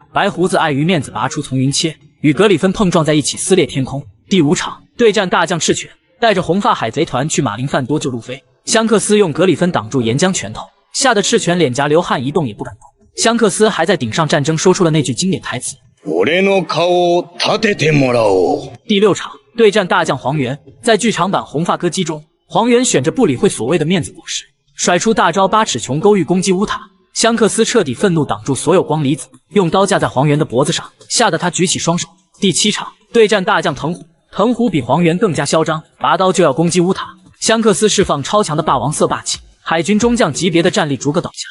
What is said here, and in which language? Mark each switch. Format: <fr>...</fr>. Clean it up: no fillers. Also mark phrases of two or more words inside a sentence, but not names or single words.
<zh>白胡子碍于面子拔出从云切，与格里芬碰撞在一起，撕裂天空。第五场对战大将赤犬，带着红发海贼团去马林范多救路飞，香克斯用格里芬挡住岩浆拳头，吓得赤犬脸颊流汗，一动也不敢动。香克斯还在顶上战争说出了那句经典台词：</zh> <ja>俺の顔を立ててもらおう。</ja> <zh>第六场对战大将黄猿，在剧场版红发歌姬中，黄猿选着不理会所谓的面子果实，甩出大招8尺琼勾玉攻击乌塔。香克斯彻底愤怒，挡住所有光离子，用刀架在黄猿的脖子上，吓得他举起双手。第七场对战大将藤虎，藤虎比黄猿更加嚣张，拔刀就要攻击乌塔。香克斯释放超强的霸王色霸气，海军中将级别的战力逐个倒下。</zh>